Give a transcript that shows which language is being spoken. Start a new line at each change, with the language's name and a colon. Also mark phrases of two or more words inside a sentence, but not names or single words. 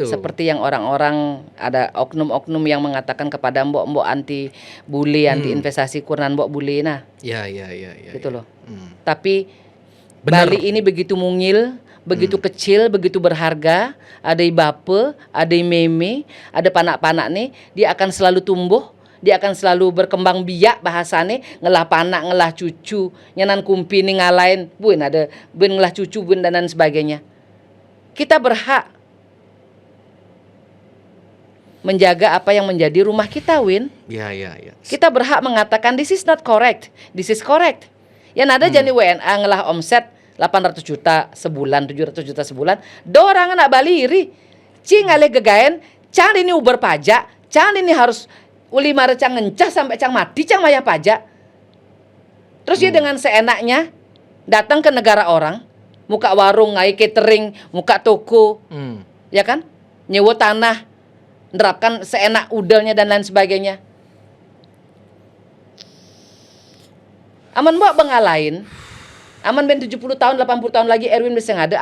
Indonesian: Seperti yang orang-orang ada oknum-oknum yang mengatakan kepada Mbok anti bully, anti investasi, kurang Mbok bully. Nah, Ya. gitu loh. Hmm. Tapi Benar. Bali ini begitu mungil, begitu kecil, begitu berharga. Ada bape, ada meme, ada panak-panak nih, dia akan selalu tumbuh, dia akan selalu berkembang biak
Balinese: bahasane, ngelah panak, ngelah cucu, nyanan kumpi nih ngalain, buin ada, buin ngelah cucu,
Indonesian: buin dan lain sebagainya. Kita berhak menjaga apa yang menjadi rumah kita, Win. Ya. Kita berhak mengatakan
English: this is not correct, this is correct.
Indonesian: Yang ada jadi WNA ngelah omset 800 juta sebulan, 700 juta sebulan. Dorang anak Bali iri.
Balinese: Cing ale gegaen, cang ini uber pajak, cang ini harus uli mare cang ngencah sampai cang mati cang maya pajak.
Indonesian: Terus dia dengan seenaknya datang ke negara orang,
Balinese: muka warung, ngai catering, muka toko,
Indonesian: ya kan? Nyewa tanah, nerapkan seenak udelnya dan lain sebagainya.
Balinese: Aman mbak bengalain, aman ben 70 tahun, 80 tahun lagi Erwin bisa ngada.